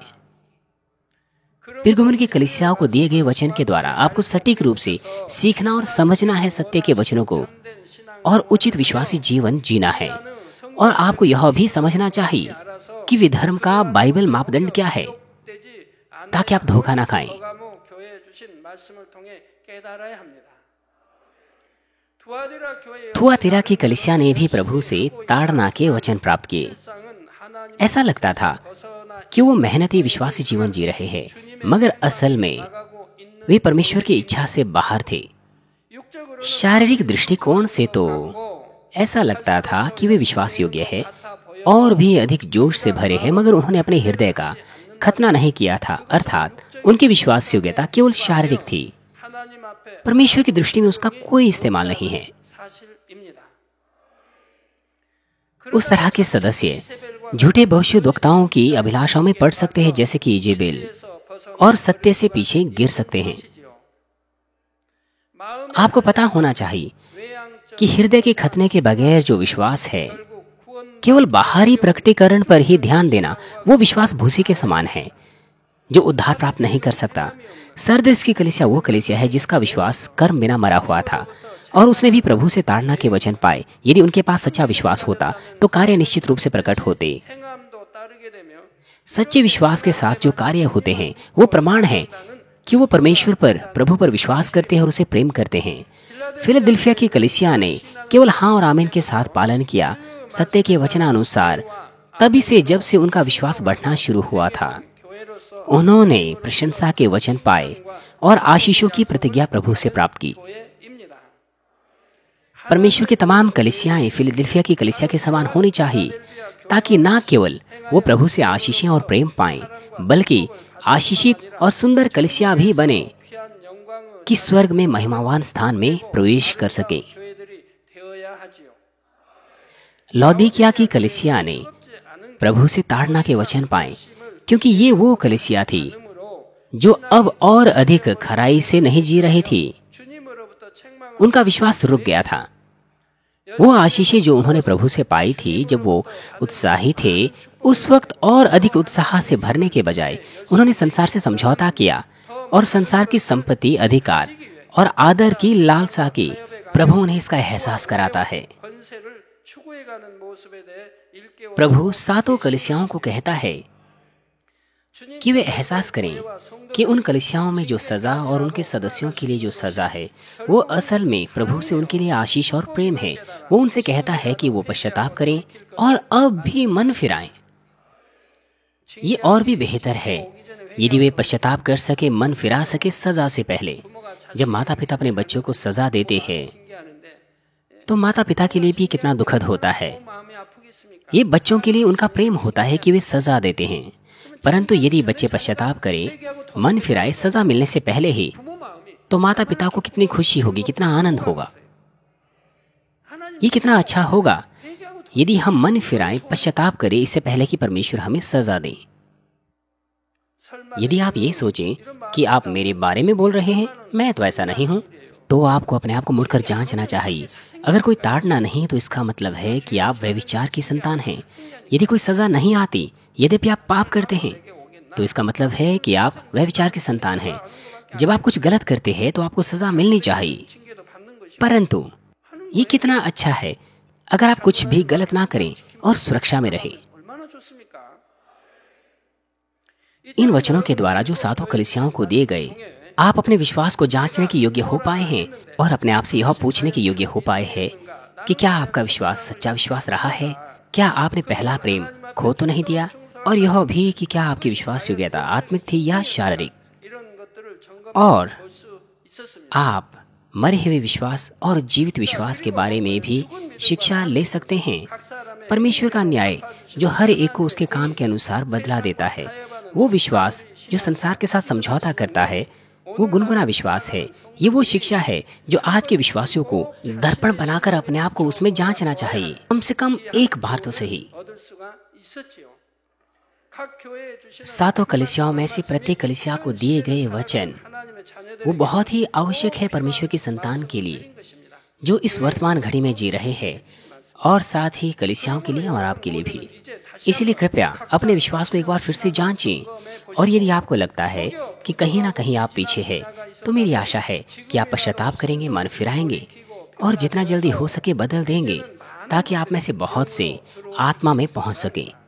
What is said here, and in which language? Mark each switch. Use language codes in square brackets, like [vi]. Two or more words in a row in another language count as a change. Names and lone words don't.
[hi] पिरगुमन की कलीसियाओं को दिए गए वचन के द्वारा आपको सटीक रूप से सीखना और समझना है सत्य के वचनों को, और उचित विश्वासी जीवन जीना है। और आपको यह भी समझना चाहिए कि विधर्म का बाइबल मापदंड क्या है, ताकि आप धोखा ना खाएं। [ko] 버가모 교회에 주신 말씀을 통해 깨달아야 합니다. [hi] थुआतीरा की कलीसिया ने भी प्रभु से ताड़ना के वचन प्राप्त किए। ऐसा लगता था कि वो मेहनती विश्वासी जीवन जी रहे हैं, मगर असल में वे परमेश्वर की इच्छा से बाहर थे। शारीरिक दृष्टिकोण से तो ऐसा लगता था कि वे विश्वास योग्य है और भी अधिक जोश से भरे हैं, मगर उन्होंने अपने हृदय का खतना नहीं किया था, अर्थात उनकी विश्वास योग्यता केवल शारीरिक थी। [ko] 하나님 앞에 [hi] परमेश्वर की दृष्टि में उसका कोई इस्तेमाल नहीं है। [ko] 사실입니다. [hi] उस तरह के सदस्य झूठे भविष्यद्वक्ताओं की अभिलाषाओं में पड़ सकते हैं, जैसे कि इजेबेल, और सत्य से पीछे गिर सकते हैं। आपको पता होना चाहिए कि हृदय के खतने के बगैर जो विश्वास है, केवल बाहरी प्रकटीकरण पर ही ध्यान देना, वो विश्वास भूसी के समान है जो उद्धार प्राप्त नहीं कर सकता। सरदेस की कलीसिया वो कलीसिया है जिसका विश्वास कर्म बिना मरा हुआ था, और उसने भी प्रभु से ताड़ना के वचन पाए। यदि उनके पास सच्चा विश्वास होता तो कार्य निश्चित रूप से प्रकट होते। [ko] 행함도 따르게 되며 [hi] सच्चे विश्वास के साथ जो कार्य होते हैं वो प्रमाण है कि वो परमेश्वर पर, प्रभु पर विश्वास करते हैं और उसे प्रेम करते हैं। फिलदेल्फिया की कलीसिया ने केवल हाँ और आमीन के साथ पालन किया सत्य के वचनानुसार, तभी से जब से उनका विश्वास बढ़ना शुरू हुआ था। [ko] 교회로서 [hi] उन्होंने प्रशंसा के वचन पाए और आशीषों की प्रतिज्ञा प्रभु से प्राप्त की। [ko] 교회입니다. [hi] परमेश्वर की तमाम कलीसियाएं फिलदेल्फिया की कलीसिया के समान होनी चाहिए। ताकि ना केवल वो प्रभु से आशीषें और प्रेम पाएं, बल्कि आशीषित और सुंदर कलीसिया भी बने [ko] 귀한 영광을 [hi] कि स्वर्ग में महिमावान स्थान में प्रवेश कर सके। [ko] 교회들이 되어야 하지요. [hi] लौदीकिया की कलीसिया ने प्रभु से ताड़ना के वचन पाए, क्योंकि ये वो कलीसिया थी [ko] 이름으로 [hi] जो अब और अधिक खराई से नहीं जी रही थी। [ko] 주님으로부터 책망을 [hi] उनका विश्वास रुक गया था। वो आशीषें जो उन्होंने प्रभु से पाई थी, जब वो उत्साही थे, उस वक्त और अधिक उत्साह से भरने के बजाय उन्होंने संसार से समझौता किया और संसार की संपत्ति, अधिकार और आदर की लालसा की। प्रभु उन्हें इसका एहसास कराता है। [ko] 권세를 추구해가는 모습에 대해 일깨워 [hi] प्रभु सातों कलीसियाओं को कहता है कि वे एहसास करें कि उन कलीसियाओं में जो सजा और उनके सदस्यों के लिए जो सजा है, वो असल में प्रभु से उनके लिए आशीष और प्रेम है। वो उनसे कहता है कि वो पश्चाताप करें और अब भी मन फिराएं। ये और भी बेहतर है यदि वे पश्चाताप कर सके, मन फिरा सके सजा से पहले। जब माता पिता अपने बच्चों को सजा देते हैं [ko] 징계하는데 [hi] तो माता पिता के लिए भी कितना दुखद होता है। [ko] 마음이 아프겠습니까? [hi] ये बच्चों के लिए उनका प्रेम होता है कि वे सजा देते हैं, परंतु यदि बच्चे पश्चाताप करें, मन फिराए सजा मिलने से पहले ही, [ko] 부모 마음이 [hi] तो माता पिता को कितनी खुशी होगी, कितना आनंद होगा। [ko] 하나님 [hi] ये कितना अच्छा होगा [ko] 회개하고 [hi] यदि हम मन फिराएं, पश्चाताप करें इससे पहले कि परमेश्वर हमें सजा दे। [ko] 설마 [hi] यदि आप ये सोचें कि आप मेरे बारे में बोल रहे हैं, मैं तो ऐसा नहीं हूँ, तो आपको अपने आप को मुड़कर जांचना चाहिए। अगर कोई ताड़ना नहीं तो इसका मतलब है कि आप व्यभिचार की संतान हैं। यदि कोई सजा नहीं आती, यद्यपि आप पाप करते हैं, तो इसका मतलब है कि आप व्यभिचार की संतान हैं। जब आप कुछ गलत करते हैं तो आपको सजा मिलनी चाहिए, [ko] 징계도 받는 것이 [hi] परंतु ये कितना अच्छा है अगर आप कुछ भी गलत ना करें और सुरक्षा में रहें। [ko] 얼마나 좋습니까? [hi] इन वचनों के द्वारा जो सातों कलीसियाओं को दिए गए, आप अपने विश्वास को जांचने के योग्य हो पाए हैं और अपने आप से यह पूछने के योग्य हो पाए हैं कि क्या आपका विश्वास सच्चा विश्वास रहा है? क्या आपने पहला प्रेम खो तो नहीं दिया? और यह भी कि क्या आपकी विश्वास योग्यता आत्मिक थी या शारीरिक? [ko] 이런 것들을 점검해 [hi] और [ko] 볼 수 있었습니다. [hi] आप मरे हुए विश्वास और जीवित विश्वास के बारे में भी शिक्षा ले सकते हैं। [ko] 각 사람의 [hi] परमेश्वर का न्याय जो हर एक को उसके काम के अनुसार बदला देता है, वो विश्वास जो संसार के साथ समझौता करता है, वो गुनगुना विश्वास है। ये वो शिक्षा है जो आज के विश्वासियों को दर्पण बनाकर अपने आप को उसमें जांचना चाहिए, कम से कम एक बार तो सही। [ko] 얻을 수가 있었지요. 각 교회에 주시는 [hi] सातों कलीसियाओं में से प्रत्येक कलीसिया को दिए गए वचन [ko] 하나님의 자녀들에게 [hi] वो बहुत ही आवश्यक है परमेश्वर की संतान के लिए [ko] 것입니다. [hi] जो इस वर्तमान घड़ी में जी रहे हैं, और साथ ही कलीसियाओं के लिए और आपके लिए भी। इसलिए कृपया अपने विश्वास को एक बार फिर से जांचें, और यदि आपको लगता है कि कहीं ना कहीं आप पीछे हैं, तो मेरी आशा है कि आप पश्चाताप करेंगे, मन फिराएंगे और जितना जल्दी हो सके बदल देंगे, ताकि आप में से बहुत से आत्मा में पहुंच सकें।